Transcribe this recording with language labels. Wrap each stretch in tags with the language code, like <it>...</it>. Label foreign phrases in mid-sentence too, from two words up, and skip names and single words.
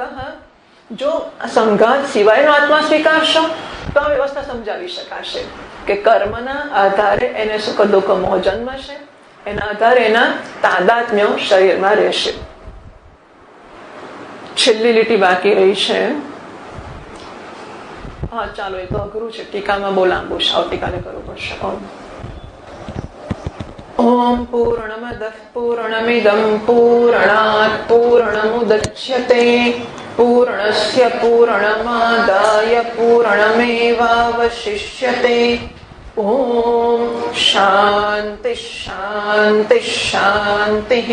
<gu>જો સંઘાત સિવાયનો આત્મા સ્વીકારશો તો આ વ્યવસ્થા સમજાવી શકાશે કે કર્મના આધારે એને સુખ દુઃખ મોહ જન્મશે, એના આધારે એના તાદાત્મ્યો શરીરમાં રહેશે. છેલ્લી લીટી બાકી રહી છે. હા ચાલો, એ તો અઘરું છે, ટીકામાં બહુ લાંબુ છે, આવતીકાલે કરવું પડશે.</gu> <sa>ઓમ પૂર્ણમદઃ પૂર્ણમિદં પૂર્ણાત પૂર્ણમુદચ્યતે पूर्णस्य पूर्णमादाय पूर्णमेवावशिष्यते। ॐ शान्ति शान्ति शान्तिः।</sa>